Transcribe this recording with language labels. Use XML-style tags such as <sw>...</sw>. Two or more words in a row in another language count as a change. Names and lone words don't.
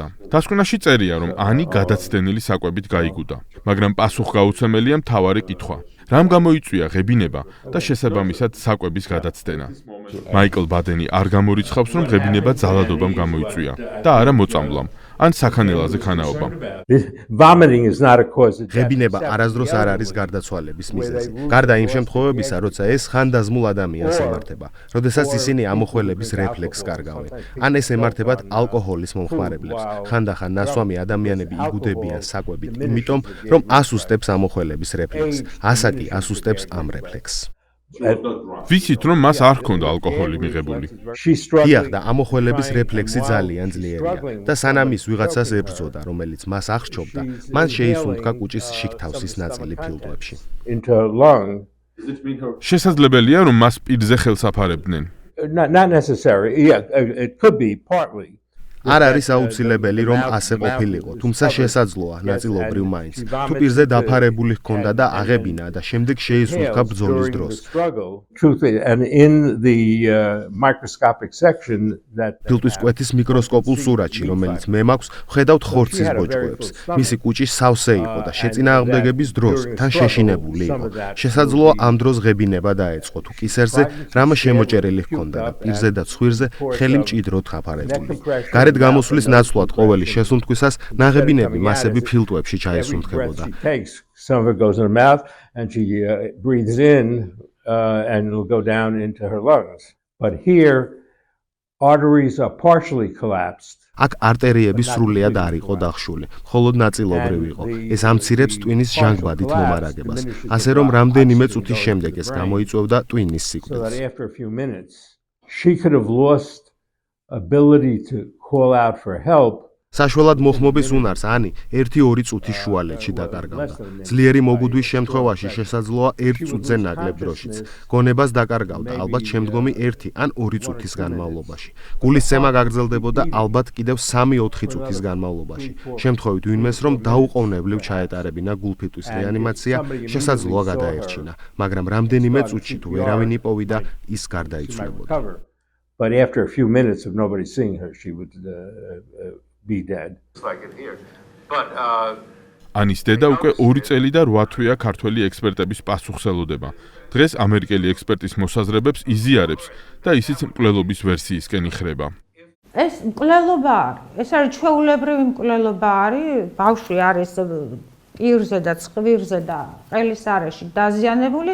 <ka>დასკვნაში წერია, რომ ანი გადაცდენილი საკვებით გაიგუდა, მაგრამ პასუხგაუცემელია მთავარი კითხვა. რამ გამოიწვია ღებინება და შესაბამისად საკვების გადაცდენა? მაიკლ ბადენი არ გამორიცხავს, რომ ღებინება ძალადობამ გამოიწვია და არა მოწამვლამ ან საქანელაზე ქანაობამ.</ka> <en>Vomiting is not a cause of death.</en> <ka>ღებინება არასდროს არ არის გარდაცვალების მიზეზი. გარდა იმ შემთხვევებისა, როცა ეს ხანდაზმულ ადამიანს ემართება, როდესაც ისინი ამოხველების რეფლექსს კარგავენ. ან ეს ემართებათ ალკოჰოლის მომხმარებლებს. ხანდახან ნასვამი ადამიანები იგუდებიან საკვებით, იმიტომ რომ ასუსტებს ამოხველების რეფლექსს. ასაკი ასუსტებს ამ რეფლექსს. ვიცით, რომ მას არ ჰქონდა ალკოჰოლი მიღებული. დიახ და ამოხველების რეფლექსი ძალიან ძლიერია და სანამ ის ვიღაცას ებრძოდა, რომელიც მას აღრჩობდა, მან შეისუნთქა კუჭის შიგთავსის ნაწილი ფილტვებში.</ka> <en>into her lung.</en> <ka>შესაძლებელია, რომ მას პირზე ხელს აფარებდნენ.</ka> <en>Not necessary. Yeah, it could be partly.</en> <ka>არ არის აუცილებელი, რომ ასე ყოფილიყო, თუმცა შესაძლოა ნაწილობრივ მაინც. თუ პირზე დაფარებული ჰქონდა და აღებინა და შემდეგ შეისუნთქა ბრძოლის დროს.</ka> <en>Truth is, and in the microscopic section that</en> <ka>ფილტვის კვეთის მიკროსკოპულ სურათში, რომელიც მე მაქვს, ვხედავთ ხორცის ბოჭკოებს. მისი კუჭი სავსე იყო და შეწინააღმდეგების დროს თან შეშინებული იყო. შესაძლოა ამ დროს ღებინება დაეწყო, თუ კისერზე რამე შემოჭერილი ჰქონდა და პირზე და ცხვირზე ხელი მჭიდროდ ხაფარებული. გარეთ გამოსulis ნაცვლად ყოველი შესუნთქვისას ნაღებინები მასები ფილტვებში ჩაესუნთქებოდა.</ka> <en>Some of it goes in her mouth and she breathes in and it'll go down into her lungs. But here arteries are partially collapsed.</en> <ka>აქ არტერიები სრულიად არ იყო დახშული, მხოლოდ ნაწილობრივ იყო. ეს ამცირებს ტვინის ჟანგბადით მომარაგებას, ასე რომ რამდენიმე წუთის შემდეგ ეს გამოიწვევდა ტვინის სიკვდილს.</ka> <en>After a few minutes, she could have lost ability to call out for help.</en> <ka>საშველად მოხმობის უნარს ანი 1-2 წუთის შუალედში დაკარგავდა. ძლიერი მოგუდვის შემთხვევაში შესაძლოა 1 წუთზე ნაკლებ დროშიც. გონებას დაკარგავდა ალბათ შემდგომი 1 ან 2 წუთის განმავლობაში. გულისცემა გაგრძელდებოდა ალბათ კიდევ 3-4 წუთის განმავლობაში. შემთხვევით ვინმეს რომ დაუყოვნებლივ ჩაეტარებინა გულფიტვის რეანიმაცია, შესაძლოა გადაერჩინა, მაგრამ რამდენიმე წუთში თუ ვერავინ იპოვიდა, ის გარდაიცვლებოდა.</ka> <en>But after a few minutes of nobody seeing her, she would be dead.</en> <ka>ანის დედა უკვე 2 წელი და 8 თვეა ქართველი ექსპერტების პასუხსელოდება. დღეს ამერიკელი ექსპერტის მოსაზრებებს იზიარებს და ისიც მკვლელობის ვერსიისკენ იხრება. ეს მკვლელობა არის, ეს არის ჩვეულებრივი მკვლელობა არის, ბავშვი არის პირზე და ცხვირზე და ყელის არეში დაზიანებული.</ka>